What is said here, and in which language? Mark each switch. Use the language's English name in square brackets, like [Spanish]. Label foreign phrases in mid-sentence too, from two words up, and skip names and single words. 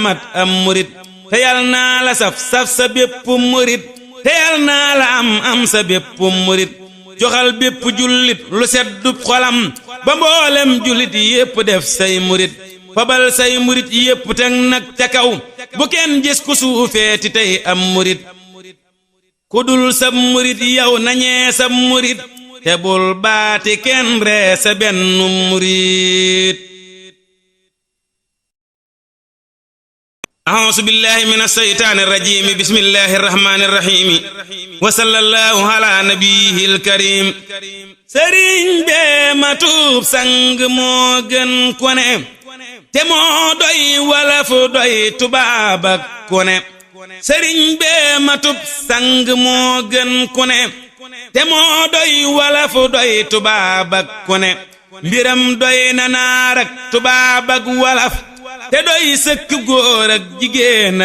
[Wolof] mat am murit te yal naa la saf sa bépp murit te yal naa la am sa bépp murit joxal bépp jullit lu seddub xolam ba mboolem jullit yépp def say murit fabal say murit yépp teg nag ca kaw bu kenn gis ku suufeeti tey am murit ku dul sab murit yow nañee sab murit te bul baati kenn ree sa benn murit [Arabic] أعوذ بالله من الشيطان الرجيم بسم الله الرحمن الرحيم وصلى الله على نبيه الكريم sëriñ [Wolof] bee matub sang moo gën ku ne te moo doy wolof doy tubaab ak ku ne sëriñ bee matub sang moo gën ku ne te moo doy wolof doy tubaab ak ku ne mbiram doy na naar ak tubaab ak wolof te doy sëkk góor ak jigéen